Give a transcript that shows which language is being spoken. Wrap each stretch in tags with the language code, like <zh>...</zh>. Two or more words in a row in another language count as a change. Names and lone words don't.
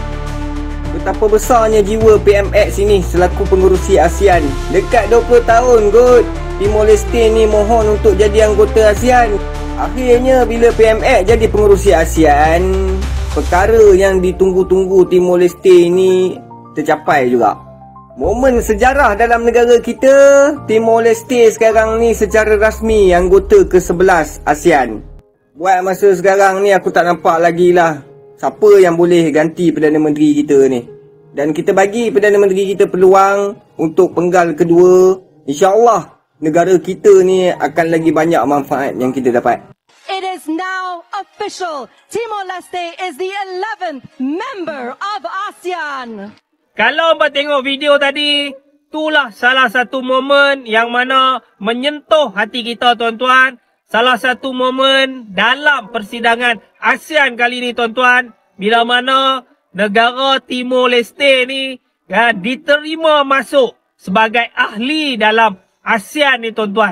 <ms>Betapa besarnya jiwa PMX ini selaku pengerusi ASEAN. Dekat 20 tahun kot, Timor Leste ni mohon untuk jadi anggota ASEAN. Akhirnya bila PMX jadi pengerusi ASEAN, perkara yang ditunggu-tunggu Timor Leste ni tercapai juga. Momen sejarah dalam negara kita, Timor Leste sekarang ni secara rasmi anggota ke-11 ASEAN. Buat masa sekarang ni aku tak nampak lagi lah siapa yang boleh ganti Perdana Menteri kita ni. Dan kita bagi Perdana Menteri kita peluang untuk penggal kedua.</ms> <ar>إن شاء الله</ar> <ms>negara kita ni akan lagi banyak manfaat yang kita dapat.</ms> <en>It is now official. Timor Leste is the 11th member of ASEAN.</en> <ms>Kalau hangpa tengok video tadi, itulah salah satu momen yang mana menyentuh hati kita tuan-tuan. Salah satu momen dalam persidangan ASEAN kali ini tuan-tuan, bila mana negara Timor Leste ni diterima masuk sebagai ahli dalam ASEAN ni tuan-tuan.</ms>